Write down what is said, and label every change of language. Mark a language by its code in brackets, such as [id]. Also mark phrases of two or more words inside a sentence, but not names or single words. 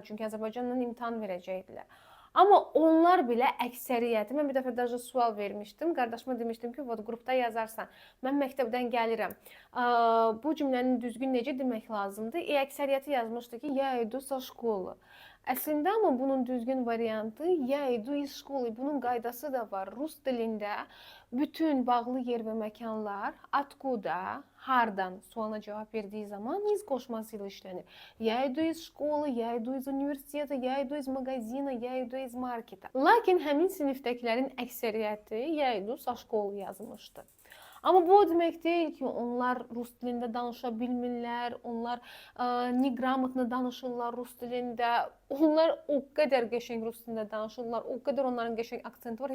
[az] Çünki Azərbaycanla imtahan verəcəkdilər. Amma onlar belə əksəriyyəti, mən bir dəfə даже sual vermişdim, qardaşıma demişdim ki, qrupda yazarsan, mən məktəbdən gəlirəm, bu cümlənin düzgün necə demək lazımdır? Əksəriyyəti yazmışdı ki, [ru] я иду со школу. [az] Əslində amma bunun düzgün variantı [ru] я иду из школу. [az] Bunun qaydası da var. Rus dilində bütün bağlı yer və məkanlar atkuda, hardan sualına cavab verdiyi zaman iz qoşması ilə işlənir. [ru] Я иду из школу, я иду из университета, я иду из магазина, я иду из маркета. [az] Lakin həmin sinifdəkilərin əksəriyyəti [ru] я иду со школу [az] yazmışdı. Amma bu o demək deyil ki, onlar rus dilində danışa bilmirlər, onlar [ru] неграмотно [az] danışırlar rus dilində. Onlar o qədər qəşəng rus dilində danışırlar, o qədər onların qəşəng aksenti var.